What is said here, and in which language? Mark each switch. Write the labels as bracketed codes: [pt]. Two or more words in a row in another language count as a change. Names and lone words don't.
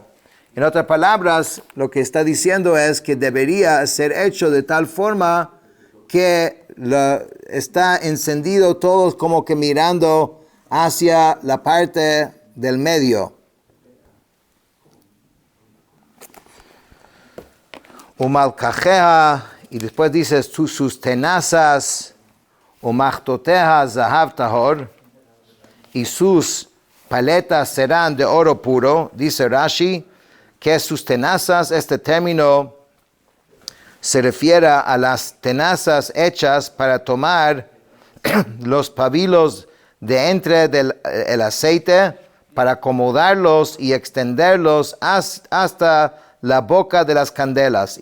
[es] En otras palabras, lo que está diciendo es que debería ser hecho de tal forma que está encendido todos como que mirando hacia la parte del medio. Umalkajeha, y después dice sus tenazas, [he] ומחתתיה זהב טהור, [es] y sus paletas serán de oro puro. Dice Rashi que sus tenazas, este término se refiere a las tenazas hechas para tomar los pabilos de entre del aceite, para acomodarlos y extenderlos hasta la boca de las candelas.